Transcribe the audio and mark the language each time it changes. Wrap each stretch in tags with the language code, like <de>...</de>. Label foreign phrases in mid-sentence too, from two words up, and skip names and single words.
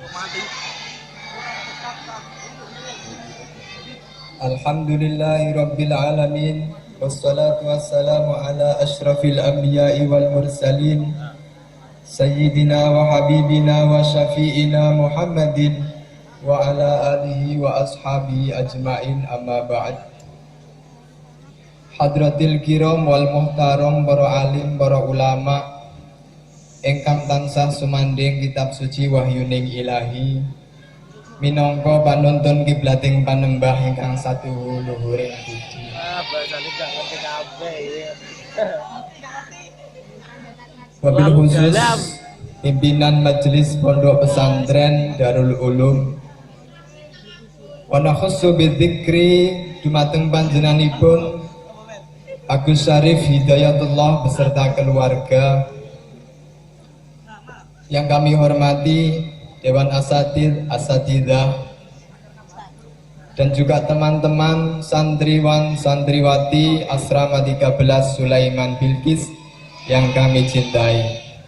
<ar>الحمد لله رب العالمين، والصلاة والسلام على أشرف الأنبياء والمرسلين، سيدنا وحبيبنا وشفيعنا محمد وعلى آله وأصحابه أجمعين، أما بعد. حضرات الكرام والمحترم,</ar> <jv>para alim, para ulama ingkang tansah sumanding kitab suci wahyuning ilahi, minangka panuntun kiblating panembah ingkang satuhu luhuring budi.</jv> <ar>وبالخصوص</ar> <id>pimpinan majelis pondok pesantren Darul Ulum,</id> <ar>ونخص بالذكر</ar> <jv>dumateng panjenenganipun</jv> <id>Agus Syarif Hidayatullah beserta keluarga. Yang kami hormati Dewan Asatid, Asatidah, dan juga teman-teman santriwan santriwati Asrama 13 Sulaiman Bilqis yang kami cintai.</id>